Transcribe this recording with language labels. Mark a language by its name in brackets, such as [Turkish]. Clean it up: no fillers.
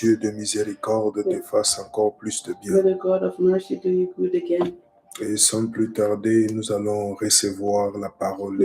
[French] Dieu de miséricorde te fasse encore plus de bien. [English] May the God of mercy do you good again. [French] Et sans plus tarder, nous allons recevoir la parole de